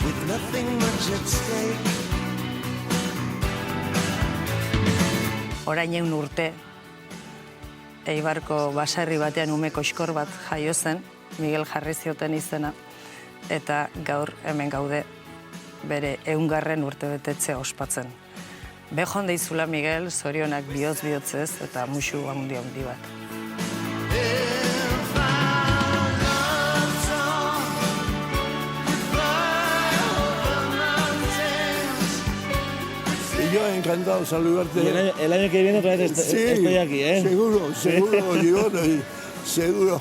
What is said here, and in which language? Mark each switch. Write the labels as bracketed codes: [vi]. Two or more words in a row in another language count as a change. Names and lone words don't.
[en] nothing much at stake. [eu] Orain 100 urte, Eibarko baserri batean ume koxkor bat jaio zen, Miguel jarri zioten izena, eta gaur hemen gaude bere 100. urtebetetzea ospatzen. Bejon deizula, Miguel, zorionak bihotz-bihotzez eta musu handi bat. [es] Yo encantado saludarte. El año que viene otra vez estoy aquí, ¿eh? Seguro, yo seguro.